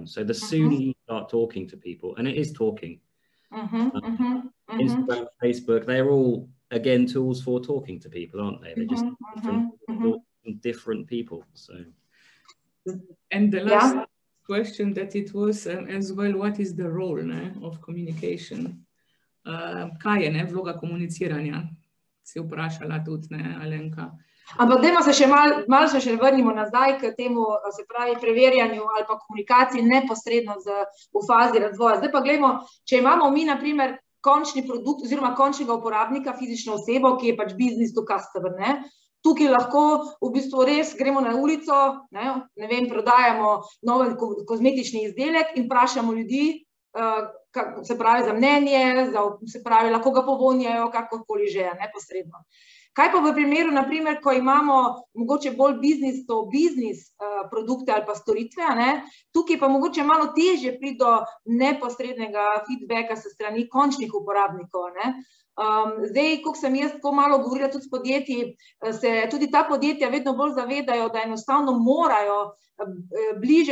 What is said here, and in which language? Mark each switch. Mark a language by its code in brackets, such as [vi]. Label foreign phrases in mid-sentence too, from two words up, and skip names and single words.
[en] So the sooner you start talking to people, and it is talking, Instagram, Facebook, they're all, again, tools for talking to people, aren't they? They're just different people. So. And the last question that it was as well, what is the role of communication? [sl] Kaj je vloga komuniciranja? Si vprašala tudi, Alenka. Ampak dajmo se malo še vrnimo nazaj k temu, se pravi, preverjanju ali pa komunikaciji neposredno v fazi razvoja. Zdaj pa gledamo, če imamo mi, na primer, končni produkt oziroma končnega uporabnika, fizično osebo, ki je pač [en] business to customer, [sl] tukaj lahko v bistvu res gremo na ulico, ne vem, prodajamo nov kozmetični izdelek in vprašamo ljudi, se pravi za mnenje, se pravi lahko ga povonjajo, kakorkoli že, neposredno. Kaj pa v primeru, naprimer, ko imamo mogoče bolj [en] business to business [sl] produkte ali pa storitve, tukaj pa mogoče malo težje priti do neposrednega feedbacka se strani končnih uporabnikov. Zdaj, ko sem jaz tako malo govorila tudi s podjetji, se tudi ta podjetja vedno bolj zavedajo, da enostavno morajo bliže